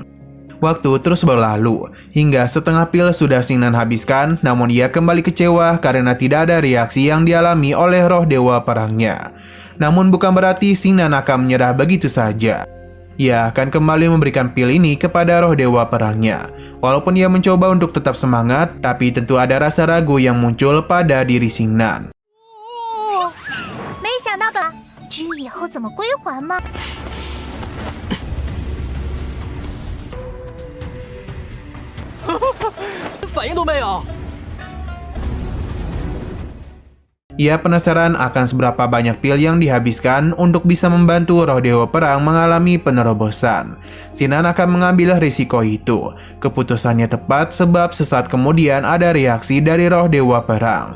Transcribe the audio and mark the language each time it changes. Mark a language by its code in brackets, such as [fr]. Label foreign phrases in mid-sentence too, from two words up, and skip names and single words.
[id] Waktu terus berlalu, hingga setengah pil sudah Xingnan habiskan, namun ia kembali kecewa karena tidak ada reaksi yang dialami oleh roh dewa perangnya. Namun bukan berarti Xingnan akan menyerah begitu saja. Ia akan kembali memberikan pil ini kepada roh dewa perangnya. Walaupun ia mencoba untuk tetap semangat, tapi tentu ada rasa ragu yang muncul pada diri Xingnan. [zh] 没想到吧？至于以后怎么归还吗？反应都没有。 [id] Ia penasaran akan seberapa banyak pil yang dihabiskan untuk bisa membantu roh dewa perang mengalami penerobosan. Xingnan akan mengambil risiko itu. Keputusannya tepat sebab sesaat kemudian ada reaksi dari roh dewa perang.